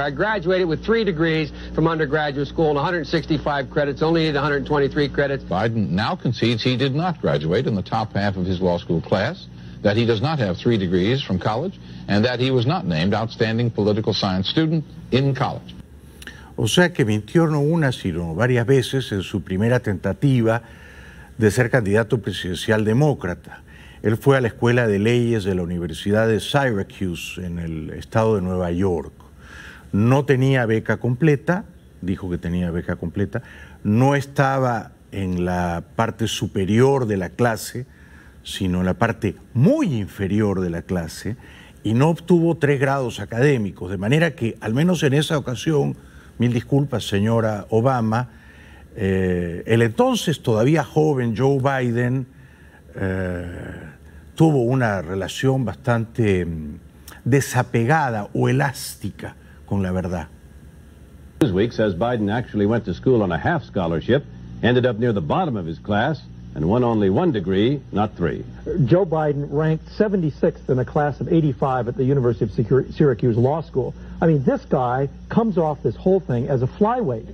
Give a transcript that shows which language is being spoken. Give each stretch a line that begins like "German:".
English: I graduated with 3 degrees from undergraduate school and 165 credits, only needed 123 credits. Biden now concedes he did not graduate in the top half of his law school class, that he does not have 3 degrees from college, and that he was not named outstanding political science student in college.
Spanish: O sea que mintió no una, sino varias veces en su primera tentativa de ser candidato presidencial demócrata. Él fue a la Escuela de Leyes de la Universidad de Syracuse, en el estado de Nueva York. No tenía beca completa, dijo que tenía beca completa, no estaba en la parte superior de la clase, sino en la parte muy inferior de la clase, y no obtuvo 3 grados académicos, de manera que, al menos en esa ocasión, mil disculpas, señora Obama, el entonces todavía joven Joe Biden tuvo una relación bastante desapegada o elástica con la verdad.
English: Newsweek says Biden actually went to school on a half scholarship, ended up near the bottom of his class, and won only 1 degree, not 3. Joe Biden ranked 76th in a class of 85 at the University of Syracuse Law School. I mean, this guy comes off this whole thing as a flyweight.